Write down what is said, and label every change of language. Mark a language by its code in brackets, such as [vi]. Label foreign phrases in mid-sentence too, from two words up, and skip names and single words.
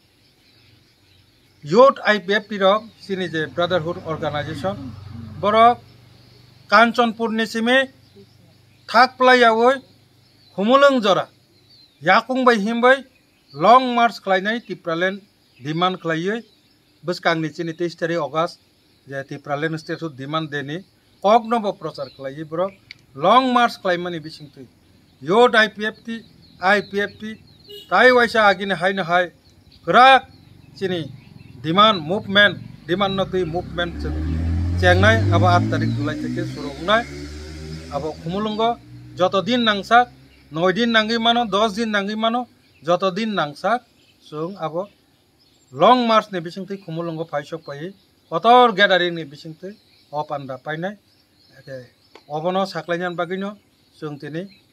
[trp] यूथ IPFT रक सिनी जे [en] brotherhood organisation [trp] बरक कांचनपुर निसिमे थाक प्लायावै खुमुलुं जरा याकुं बै हिमबै [en] long march [trp] खलायनाय त्रिपुरालैंड डिमांड खलायै बुसकांगनि सिनी 23 तारिख अगस्त जे त्रिपुरालैंड [en] statehood demand [trp] देनि कगनबो प्रचार खलायै बरक [en] long march [trp] खलायमानि बिसिंतै यूथ IPFT ताई वैसा आगिने हायनो हाय ग्राक सिनी [en] demand movement [trp] डिमांड नतुई मुभमेंट चेंगनाय अब 8 तारीख जुलाई থেকে शुरू होनाय अब खुमुलुंगो जत दिन नांगसाक 9 दिन नांगै मानो 10 दिन नांगै मानो जत दिन नांगसाक जों अब [en] long march [trp] ने बिसिंतै खुमुलुंगो फाइसक पाइ कतर गैदारिंग नि बिसिंतै अपान्दा पाइनाय एके अबनो साख्लायनान बागिनो जों दिनै